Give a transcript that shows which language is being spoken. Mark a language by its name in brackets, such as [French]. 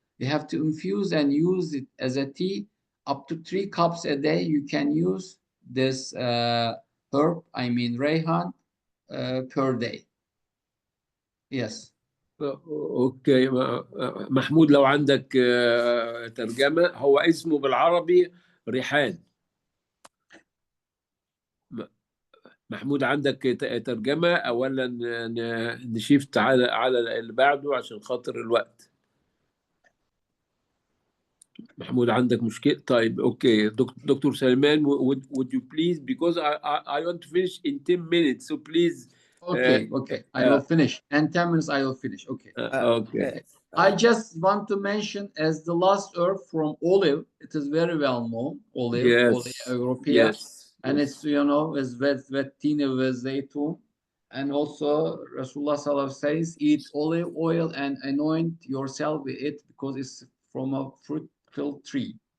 [English] You have to infuse and use it as a tea. Up to 3 cups a day you can use this herb, I mean rayhan, per day. Yes. [Arabic] اوكي محمود، لو عندك ترجمة. هو اسمه بالعربي ريحان. محمود، عندك ترجمة ولا نشيفت على اللي بعده عشان خاطر الوقت؟ محمود عندك مشكلة؟ طيب اوكي دكتور سليمان، [English] would you please, because I want to finish in 10 minutes, so please. Okay, I will finish. And 10 minutes I will finish. Okay. Okay. I just want to mention as the last herb from olive. It is very well known. Olive, Yes. Olive Europea. Yes. And it's, you know, is vettine with zeytun. And also Rasulullah Sallallahu says, eat olive oil and anoint yourself with it because it's from a fruitful tree.